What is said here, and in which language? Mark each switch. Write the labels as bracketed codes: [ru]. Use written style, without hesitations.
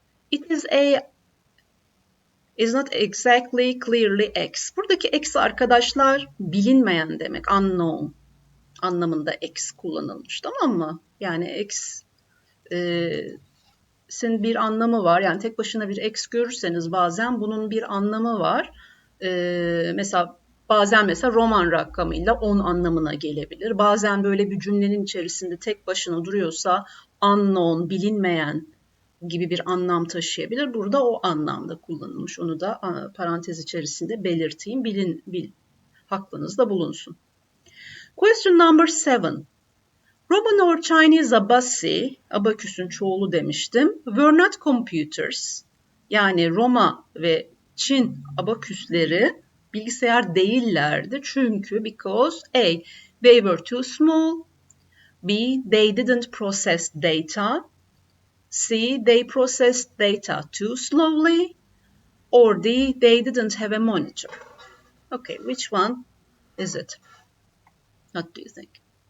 [en] It is A is not exactly clearly X. [tr] Buradaki X arkadaşlar bilinmeyen demek. Unknown anlamında X kullanılmış. Tamam mı? Yani X sin bir anlamı var. Yani tek başına bir X görürseniz bazen bunun bir anlamı var. Mesela bazen Roman rakamıyla 10 anlamına gelebilir. Bazen böyle bir cümlenin içerisinde tek başına duruyorsa unknown, bilinmeyen gibi bir anlam taşıyabilir. Burada o anlamda kullanılmış. Onu da parantez içerisinde belirteyim. Aklınızda bulunsun. [en] Question number 7. Roman or Chinese [tr] abaküsün çoğulu demiştim. [en] Were not computers. [tr] Yani Roma ve Çin abaküsleri bilgisayar değillerdi. Çünkü [en] because A. They were too small. B. They didn't process data. C. They processed data too slowly. Or D. They didn't have a monitor. Okay, which one is it? What do you think?